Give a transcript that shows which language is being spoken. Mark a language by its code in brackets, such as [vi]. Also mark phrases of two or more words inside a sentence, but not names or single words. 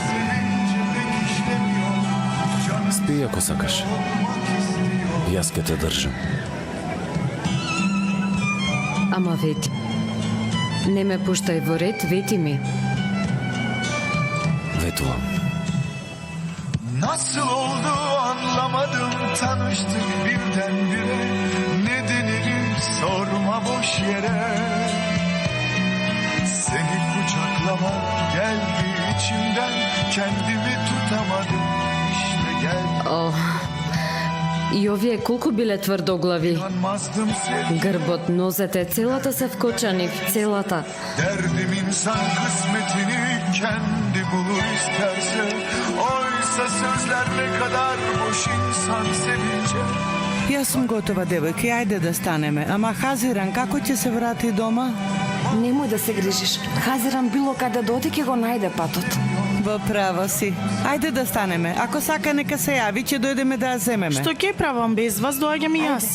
[mk] Спи ако сакаш. Јас ќе те држам. Ама вети. Не ме пуштај во ред, вети ми. Ветувам. [tr] Nasıl oldu anlamadım, tanıştık birdenbire. Nedenini sorma boş yere. Seni kucaklamak geldi içimden, kendimi tutamadım. İşte geldi. [mk] О, и овие колку биле тврдоглави. [tr] Yanmazdım sevdim. [mk] Грбот, нозете, целата се вкочани, целата. [tr] Derdim insan kısmetini kendi bulur isterse. Oysa sözler ne kadar boş insan sevince. [mk] Јас сум готова, девојки, ајде да станеме. Ама Хазиран, како ќе се врати дома? Немој да се грижиш. Хазиран било каде да оди ќе го најде патот. Во право си. Ајде да станеме. Ако сака, нека се јави, ќе дојдеме да ја земеме. Што ќе правам без вас, доаѓам и јас.